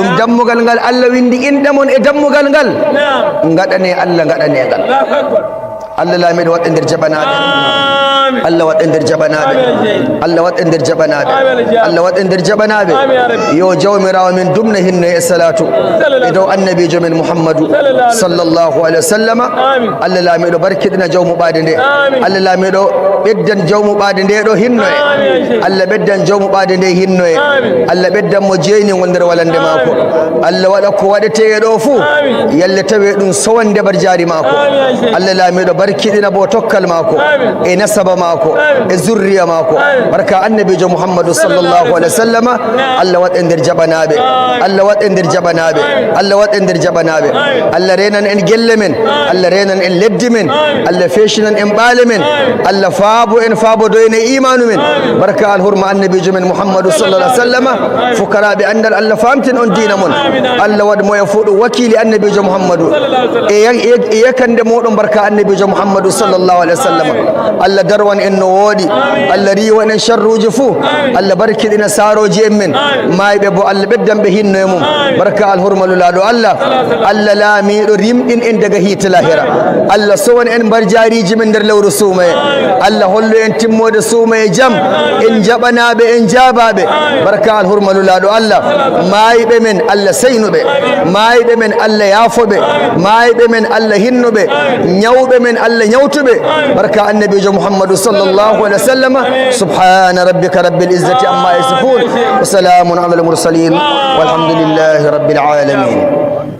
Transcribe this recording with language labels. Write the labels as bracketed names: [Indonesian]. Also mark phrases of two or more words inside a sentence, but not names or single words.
[Fula] dammugal ngal Allah windi inɗe mon e dammugal ngal gaɗane Allah gaɗane ngal Allah laamiɗo waɗa nder jaɓanaɓe Allah waɗa nder jaɓanaɓe Allah waɗa nder jaɓanaɓe Allah waɗa nder jaɓanaɓe yo jawmirawo min dumna hinno e salatu e dow annabijo men Muhammadu [Arabic] صلى الله عليه وسلم [Fula] Allah laamiɗo barkiɗina jawmuɓade nde Allah laamiɗo ɓeddan jawmuɓade nde ɗo hinno e Allah ɓeddan jawmuɓade nde hinno e Allah ɓeddan mo jeynigol nder walande maako Allah waɗa ko waɗete ɗo fuu yalle tawe ɗum sowande bar jaari maako Allah laamiɗo barkiɗina bo tokkal maako e nasaba maako e zurriya maako barka annabijo Muhammadu [Arabic] صلى الله عليه وسلم [Fula] Allah waɗa nder jaɓanaɓe Allah waɗa nder jaɓanaɓe Allah waɗa nder jaɓanaɓe Allah renan en gelle men Allah renan en leddi men Allah feshinan en ɓaale men Allah faabo en faabodoyen e imanu men barka alhurma annabijo men Muhammadu [Arabic] صلى الله عليه وسلم [Fula] fukaraɓe andal Allah famtin on dina mon Allah waɗa moye fu ɗum wakili annabijo Muhammadu e yakande moɗon barka annabijo Muhammadu [Arabic] صلى الله عليه وسلم [Fula] Allah darwan en no woɗi Allah riwan en sharruji fuu Allah barkiɗina saroji en men mayɓe bo Allah ɓeddan ɓe hinno e mum barka alhurmalulaɗo Allah Allah laamiɗo rimɗin en daga hiite lahira Allah sowan en mbar jariji men nder lewru suumaye Allah hollu en timmode suumaye jaam en jaɓanaɓe en jabaɓe barka alhurmalulaɗo Allah mayɓe men Allah seynuɓe mayɓe men Allah yaafoɓe mayɓe men Allah hinnuɓe ñawɓe men Allah ñawtuɓe barka annabijo Muhammadu [Arabic] صلى الله عليه وسلم سبحان ربك رب العزة عما يصفون وسلام على المرسلين والحمد لله رب العالمين